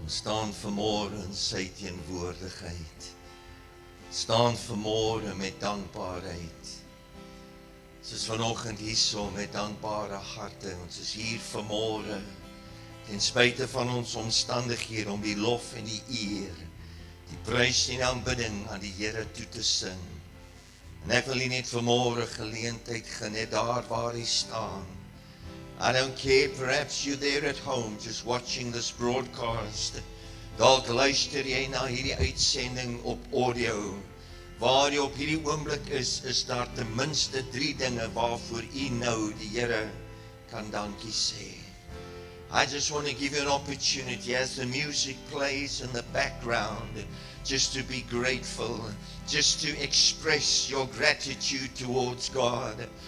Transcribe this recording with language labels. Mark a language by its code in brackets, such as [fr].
[af] Ons staan vanmôre in sy teenwoordigheid. Staan vanmôre met dankbaarheid. Ons is vanoggend hierso met dankbare harte. Ons is hier vanmôre ten spyte van ons omstandighede om die lof en die eer, die prys en aanbidding aan die Here toe te sing. En ek wil net vanmôre geleentheid gee net daar waar jy staan. [en] I don't care, perhaps you're there at home just watching this broadcast. [af] Dalk luister jy na hierdie uitsending op audio. Waar jy op hierdie oomblik is daar ten minste 3 dinge waarvoor jy nou die Here kan dankie sê. [en] I just want to give you an opportunity as the music plays in the background, just to be grateful, just to express your gratitude towards God.